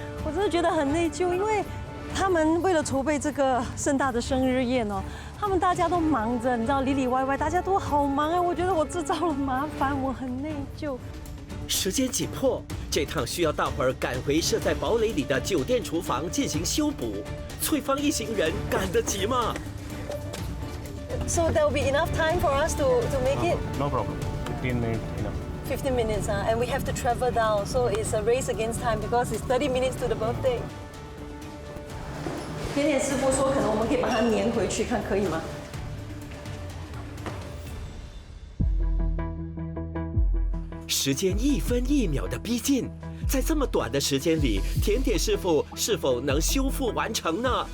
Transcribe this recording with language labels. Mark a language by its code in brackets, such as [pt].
[zh] 我真的觉得很内疚，因为他们为了筹备这个盛大的生日宴哦，他们大家都忙着，你知道里里外外大家都好忙啊。我觉得我制造了麻烦，我很内疚。时间紧迫，这趟需要大伙儿赶回设在堡垒里的酒店厨房进行修补。翠芳一行人赶得及吗？ [en] So there will be enough time for us to make it? No problem. 15 minutes enough. 15 minutes, and we have to travel down, so it's a race against time because it's 30 minutes to the birthday. [zh] 甜点师傅说，可能我们可以把它粘回去，看可以吗？时间1分1秒的逼近，在这么短的时间里，甜点师傅是否能修复完成呢？